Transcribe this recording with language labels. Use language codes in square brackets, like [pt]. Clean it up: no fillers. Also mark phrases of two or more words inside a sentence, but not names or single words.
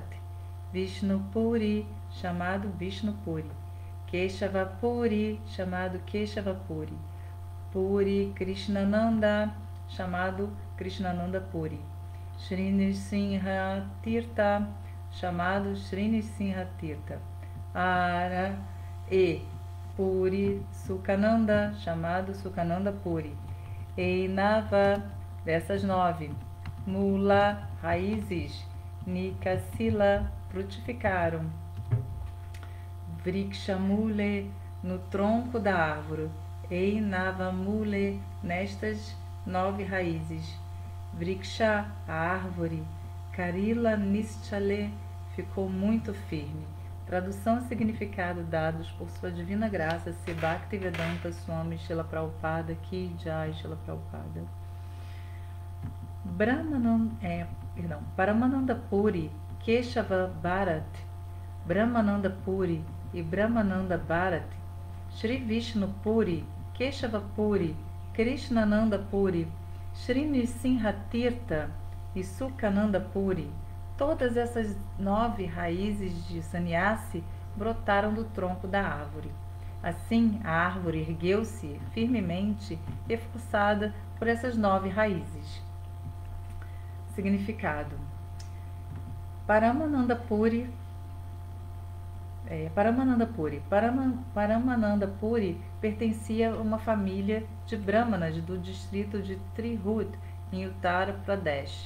[pt] Vishnu Puri, chamado Vishnu Puri. Keshava Puri, chamado Keshava Puri. Puri Krishnananda, chamado Krishnananda Puri. Shri Nrsimha Tirtha, chamado Shri Nrsimha Tirtha. Ara e Puri Sukhananda, chamado Sukhananda Puri. Einava, dessas 9. Mula, raízes. Nikasila, frutificaram. Vrikshamule, no tronco da árvore. Einavamule, nestas 9 raízes. Vriksha, a árvore. [bn] করিল নিশ্চলে, [pt] ficou muito firme. Tradução e significado dados por sua divina graça, Se Bhaktivedanta Swami Srila Prabhupada Ki Jai Srila Prabhupada. Paramananda Puri, Keshava Bharat, Brahmananda Puri e Brahmananda Bharat, Shri Vishnu Puri, Keshava Puri, Krishnananda Puri, Shri Nrsimha Tirtha e Sukhananda Puri. Todas essas 9 raízes de sannyasi brotaram do tronco da árvore. Assim, a árvore ergueu-se firmemente, reforçada por essas 9 raízes. Significado: Paramananda Puri, Paramananda Puri pertencia a uma família de brahmanas do distrito de Trihut, em Uttar Pradesh.